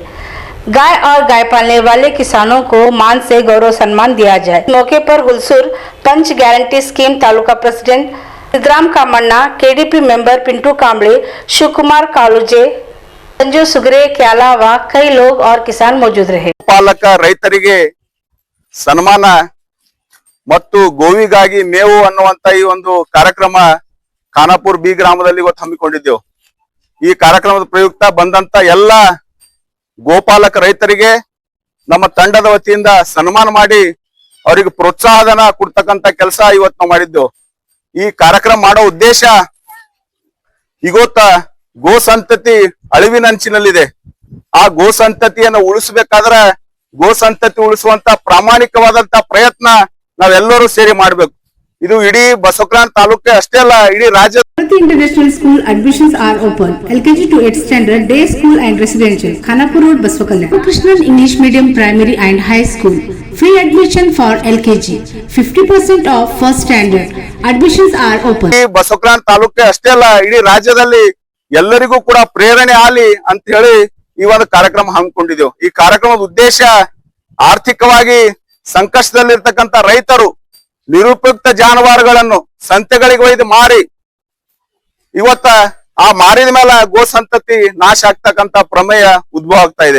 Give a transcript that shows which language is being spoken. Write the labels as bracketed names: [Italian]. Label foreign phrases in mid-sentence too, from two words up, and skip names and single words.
[Hindi] गाय और गाय पालने वाले किसानों को मान से गौरव सम्मान दिया जाए। मौके पर हुलसूर पंच [English] guarantee scheme [Hindi] तालुका प्रेसिडेंट सिद्धराम कामण्णा, केडीपी मेंबर पिंटू कांबळे, शिव कुमार कालुजे, संजू सुगरे के अलावा कई लोग और किसान मौजूद रहे। [Kannada] ಪಾಲಕ ರೈತರಿಗೆ ಸನ್ಮಾನ ಮತ್ತು ಗೋವಿಗಾಗಿ ಮೇವು ಅನ್ನುವಂತ ಈ ಒಂದು ಕಾರ್ಯಕ್ರಮ ಖಾನಾಪುರ್ ಬಿ ಗ್ರಾಮದಲ್ಲಿ ಇವತ್ತು ಹಮ್ಮಿಕೊಂಡಿದ್ದೆವು। ಈ ಕಾರ್ಯಕ್ರಮದ ಪ್ರಯುಕ್ತ ಬಂದಂತ ಎಲ್ಲ ಗೋಪಾಲಕ ರೈತರಿಗೆ ನಮ್ಮ ತಂಡದ ವತಿಯಿಂದ ಸನ್ಮಾನ ಮಾಡಿ ಅವರಿಗೆ ಪ್ರೋತ್ಸಾಹಧನ ಕೊಡ್ತಕ್ಕಂತ ಕೆಲಸ ಇವತ್ತು ನಾವು ಮಾಡಿದ್ದೆವು। ಈ ಕಾರ್ಯಕ್ರಮ ಮಾಡೋ ಉದ್ದೇಶ ಇವತ್ತ ಗೋ ಸಂತತಿ ಅಳಿವಿನಂಚಿನಲ್ಲಿದೆ। ಆ ಗೋ ಸಂತತಿಯನ್ನು ಉಳಿಸಬೇಕಾದ್ರೆ ಗೋ ಸಂತತಿ ಉಳಿಸುವಂತ ಪ್ರಾಮಾಣಿಕವಾದಂತ ಪ್ರಯತ್ನ ನಾವೆಲ್ಲರೂ ಸೇರಿ ಮಾಡ್ಬೇಕು। ಇದು ಇಡೀ ಬಸವ ಕಲ್ಯಾಣ ತಾಲೂಕೆ ಅಷ್ಟೇ ಅಲ್ಲ, ಇಡೀ ರಾಜ್ಯ। [English] International School admissions are open. LKG to 8th standard, day school and residential. Khanapur Road, Baswa Kalyan. Krishnan English Medium Primary and High School. Free admission for LKG. 50% off first standard. Admissions are open. [Kannada] ಬಸವ ಕಲ್ಯಾಣ ತಾಲೂಕೆ ಅಷ್ಟೇ ಅಲ್ಲ, ಇಡೀ ರಾಜ್ಯದಲ್ಲಿ ಎಲ್ಲರಿಗೂ ಕೂಡ ಪ್ರೇರಣೆ ಆಗಲಿ ಅಂತ ಹೇಳಿ ಈ ಒಂದು ಕಾರ್ಯಕ್ರಮ ಹಮ್ಮಿಕೊಂಡಿದ್ದೆವು। ಈ ಕಾರ್ಯಕ್ರಮದ ಉದ್ದೇಶ ಆರ್ಥಿಕವಾಗಿ ಸಂಕಷ್ಟದಲ್ಲಿರ್ತಕ್ಕಂಥ ರೈತರು ನಿರುಪಯುಕ್ತ ಜಾನುವಾರುಗಳನ್ನು ಸಂತೆಗಳಿಗೆ ಒಯ್ದು ಮಾರಿ ಇವತ್ತ ಆ ಮಾರಿದ ಮೇಲೆ ಗೋ ಸಂತತಿ ನಾಶ ಆಗ್ತಕ್ಕಂತ ಪ್ರಮೇಯ ಉದ್ಭವ ಆಗ್ತಾ ಇದೆ।